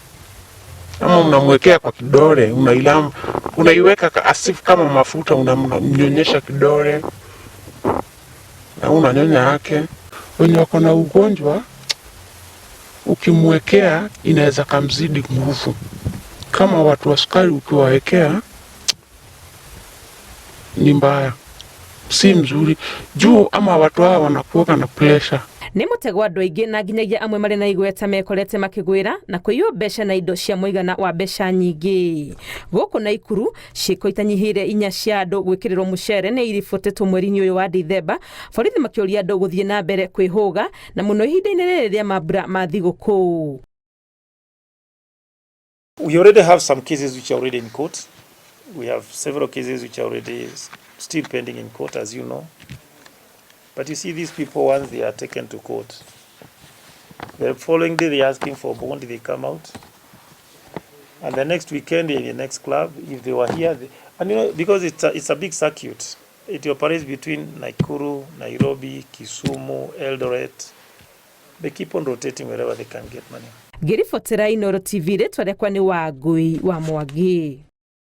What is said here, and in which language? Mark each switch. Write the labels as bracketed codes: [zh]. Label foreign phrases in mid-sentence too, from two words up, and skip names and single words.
[sw] Ama unamwekea kwa kidole, unaiweka asifu kama mafuta, unamnyonyesha kidole na unanyonya yake. Wenye wako na ugonjwa ukimwekea inaweza kamzidi nguvu. Kama watu wa sukari ukiwawekea ni mbaya, si mzuri juu ama watu hawa wanakuwa na pressure. [ki] Nĩ mũtego andũ aingĩ na nginyagia amwe marĩ na igweta mekorete makĩgwĩra na kũiywo mbeca na indo cia mũigana wa mbeca nyingĩ. Gũkũ Naikuru ciĩko itanyihĩire 4 cia andũ gwĩkĩrĩrwo mũcere nĩ iribotetwo mweri-inĩ ũyũ wa Dithemba, borithi makĩũria andũ gũthiĩ na mbere kwĩhũga na mũno ihinda-inĩ rĩrĩ rĩa mambura ma thigũkũ. [en] We already have some cases which are already in court. We have several cases which are already still pending in court, as you know. But you see, these people, once they are taken to court, the following day they're asking for bond, they come out. And the next weekend in the next club, if they were here, and you know, because it's a big circuit, it operates between Nakuru, Nairobi, Kisumu, Eldoret. They keep on rotating wherever they can get money. [ki] Ngĩribotera Inooro TV rĩtwa rĩakwa nĩ Wangui wa Mwangi.